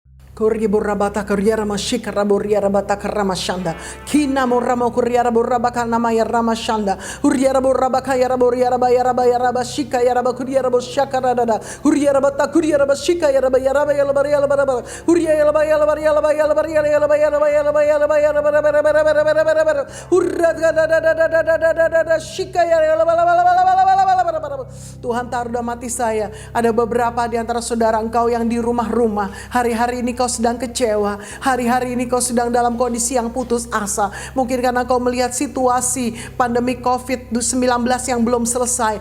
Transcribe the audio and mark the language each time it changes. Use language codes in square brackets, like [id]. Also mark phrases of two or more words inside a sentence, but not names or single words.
[id] Korriborabata Koryara Mashika Raboria Rabata Karamashanda. Kina Moramo Koryara Borabaka Namaya Ramashanda. Uriara Borabaka Yaraboria Rabayara Bayarabashika Yarabakuria Boshakarada. Uriara Bata Kuria Bashika Yarabayara Bayala Baraba. Uriala Bayala Bayala Bayala Bayala Bayala Bayala Bayala Bayala Urada Shika Tuhan taruh dalam hati saya, ada beberapa di antara saudara engkau yang di rumah-rumah. Hari-hari ini kau sedang kecewa. Hari-hari ini kau sedang dalam kondisi yang putus asa. Mungkin karena kau melihat situasi pandemi COVID-19 yang belum selesai.